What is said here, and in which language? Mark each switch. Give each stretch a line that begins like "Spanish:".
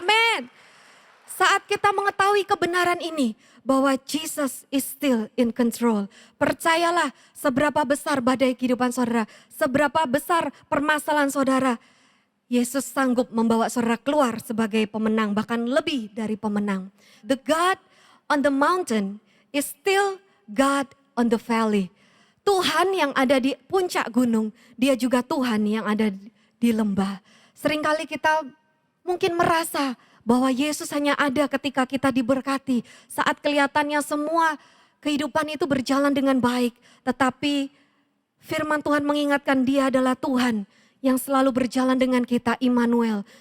Indonesian: Amin. Saat kita mengetahui kebenaran ini bahwa
English: Jesus is still in control.
Indonesian: Percayalah seberapa besar badai kehidupan saudara, seberapa besar permasalahan saudara. Yesus sanggup membawa saudara keluar sebagai pemenang, bahkan lebih dari pemenang.
English: The God on the mountain is still God on the valley.
Indonesian: Tuhan yang ada di puncak gunung, dia juga Tuhan yang ada di lembah. Seringkali kita mungkin merasa bahwa Yesus hanya ada ketika kita diberkati. Saat kelihatannya semua kehidupan itu berjalan dengan baik. Tetapi firman Tuhan mengingatkan dia adalah Tuhan yang selalu berjalan dengan kita, Immanuel.